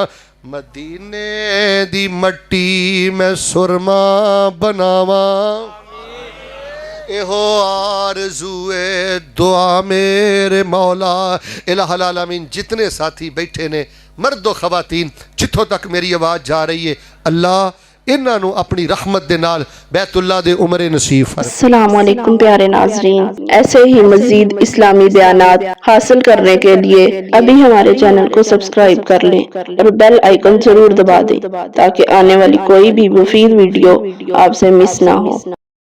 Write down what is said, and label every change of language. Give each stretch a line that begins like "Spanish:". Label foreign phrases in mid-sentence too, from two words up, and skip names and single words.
Punjabi: مدینے دی مٹی میں سرمہ بناواں، ایہو آرزوئے دعا میرے مولا.
Arabic: إله العالمين
Punjabi: جتنے ساتھی بیٹھے نے مردو خواتین، جتھوں تک میری آواز جا رہی ہے، اللہ انہاں نوں اپنی رحمت دے نال بیت اللہ دے عمرے نصیب فرمائے.
Arabic: السلام عليكم
Urdu: پیارے ناظرین، ایسے ہی مزید اسلامی بیانات حاصل کرنے کے لیے ابھی ہمارے چینل کو سبسکرائب کر لیں اور
English: bell icon
Urdu: ضرور دبا دیں تاکہ آنے والی کوئی بھی مفید ویڈیو آپ سے مس نا ہو.